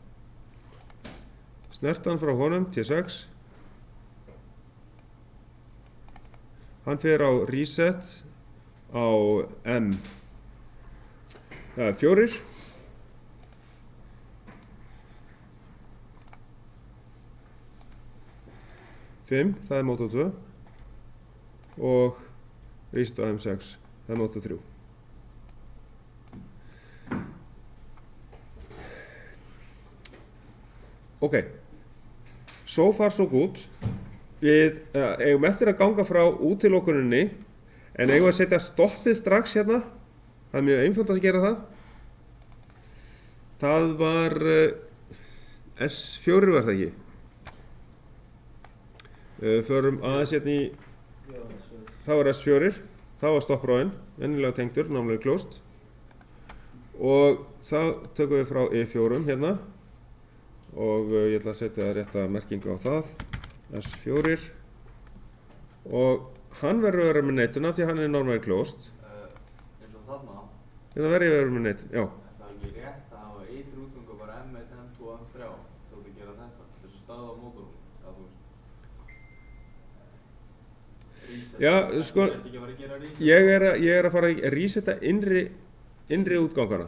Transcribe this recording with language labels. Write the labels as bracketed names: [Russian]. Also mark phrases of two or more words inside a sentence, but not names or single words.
[Icelandic] Snert hann frá honum, T6. Hann fer á reset á M. Það er 4. Það er mótor 2. Og reset á M6, það er mótor 3. [English] Ok, so far so good. [Icelandic] Við eigum eftir að ganga frá útilokuninni, en eigum að setja stoppið strax hérna. Það er mjög einfalt að gera það. Það var S4 var það ekki. Förum aðeins hérna í, það var S4, það var stoppráin, venjulega tengdur, námlega closed. Og það tökum við frá E4 hérna. Og ég ætla að setja rétta merkingu á það, S4. Og hann verður að vera með neituna því hann er [English] normally closed. [Icelandic] Eins og þarna. Hérna verður ég að vera með neituna, já. Það er ekki rétt að hafa ytri útgöngu bara M1, M2 og M3. Þú ert að gera þetta. Þessu staða á mótornum. Já, þú veist. Reset. Já, sko, Ertu ekki að fara að gera reset? ég er að fara að resetta innri útgangana,